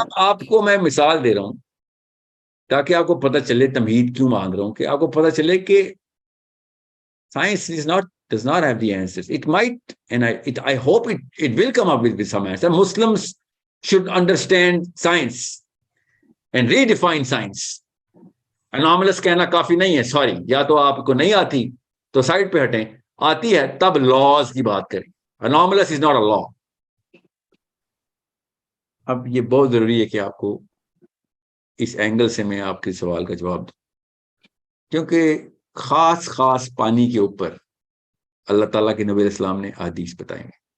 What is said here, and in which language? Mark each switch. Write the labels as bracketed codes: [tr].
[ur] اب آپ کو میں مثال دے رہا ہوں تاکہ آپ کو پتہ چلے، تمہید کیوں مانگ رہا ہوں، کہ آپ کو پتہ چلے کہ [en] science does not have the answers. It might, and I hope it will come up with some answer. Muslims should understand science and redefine science. [ur] Anomalous کہنا کافی نہیں ہے، سوری، یا تو آپ کو نہیں آتی تو سائڈ پہ ہٹیں، آتی ہے تب لاز کی بات کریں. [en] Anomalous is not a law. [ur] اب یہ بہت ضروری ہے کہ آپ کو اس اینگل سے میں آپ کے سوال کا جواب دوں، کیونکہ خاص پانی کے اوپر اللہ تعالیٰ کے نبی علیہ السلام نے احادیث بتائیں گے.